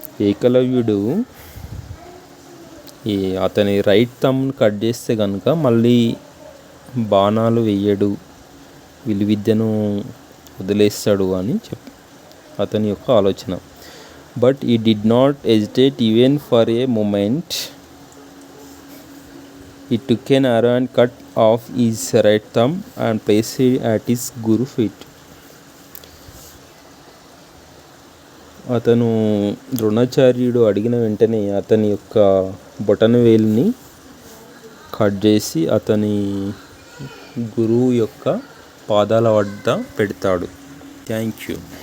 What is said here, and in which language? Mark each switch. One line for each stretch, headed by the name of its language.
Telugu: ఏకలవ్యుడు అతని right థంబ్ను cut చేస్తే కనుక మళ్ళీ బాణాలు వేయడు, విలువిద్యను వదిలేస్తాడు అని అతని యొక్క ఆలోచన.
English: But he did not hesitate even for a moment. He took an arrow and cut off his right thumb and placed it at his guru feet.
Telugu: అతను ద్రోణాచార్యుడు అడిగిన వెంటనే అతని యొక్క బొటన వేలుని కట్ చేసి అతని గురువు యొక్క పాదాల వద్ద పెడతాడు.
English: Thank you.